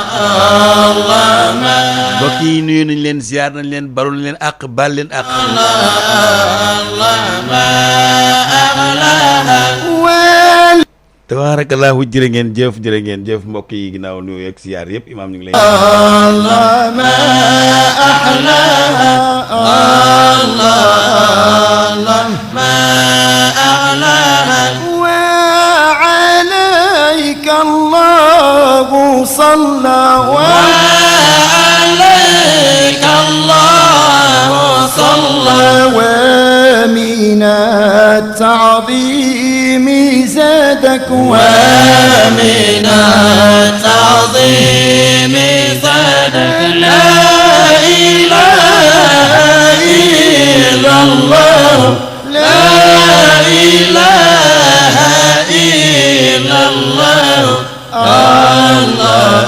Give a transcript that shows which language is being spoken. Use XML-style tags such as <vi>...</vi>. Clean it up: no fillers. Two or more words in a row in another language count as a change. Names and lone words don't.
<wo>mbokk yi nuyu nañ leen ziar nañ leen balu nañ leen àq bal leen àq tabarakallahu jërë ngeen jëf mbokk yi ginnaaw nuyu ak ziar yëpp imaam ñu ngi lay</wo> <ar>الله ما أحلاها الله ما أحلاها وعليك الله صلى و عليك الله صلى ومن التعظيم زادك ومن التعظيم زادك لا إله إلا الله لا إله إلا الله الله</ar>